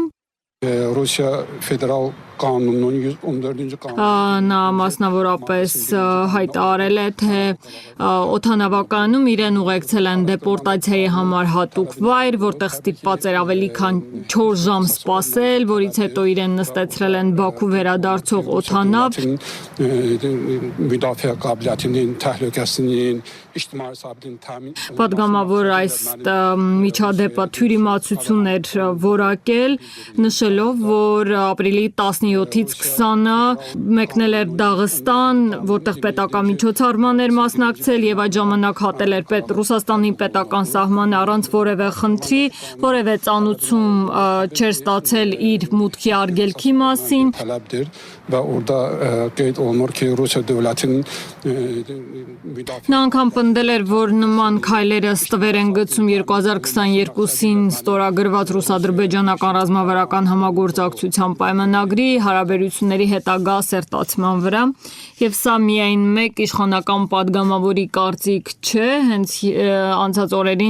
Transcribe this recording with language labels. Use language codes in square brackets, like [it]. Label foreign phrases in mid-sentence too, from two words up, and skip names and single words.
[tr] Rusya Federal Kanunun 114. Kanunu [hy] Նա մասնավորապես հայտարարել է, թե օդանավակայանում իրեն ուղեկցել են դեպորտացիայի համար հատուկ վայր, որտեղ ստիպված էր ավելի քան 4 ժամ սպասել, որից հետո իրեն նստեցրել են Բաքու վերադարձող օդանավ։ [az] müdafaa qabiliyyətinin, təhlükəsinin, ictimai sabitliyin təmin [hy] Պատգամավոր այս միջադեպը թյուրիմացություն էր որակել, նշելով, որ ապրիլի 17-ից 20-ը մեկնել էր Դաղստան, որտեղ պետական միջոցառման էր մասնակցել եւ այդ ժամանակ հատել էր Ռուսաստանի պետական սահմանը առանց որևէ խնդրի, որևէ ծանուցում չէր ստացել իր մուտքի արգելքի մասին։ [az] tələbdir və orada qeyd olunur ki, Rusiya dövlətinin [hy] Նա անգամ պնդել էր, որ նման քայլերը ստվեր են գցում 2022-ին ստորագրված ռուս-ադրբեջանական ռազմավարական համագործակցության պայմանագրի հարաբերությունների հետագա սերտացման վրա, եւ սա միայն մեկ իշխանական պատգամավորի կարծիք չէ, հենց անցած օրերին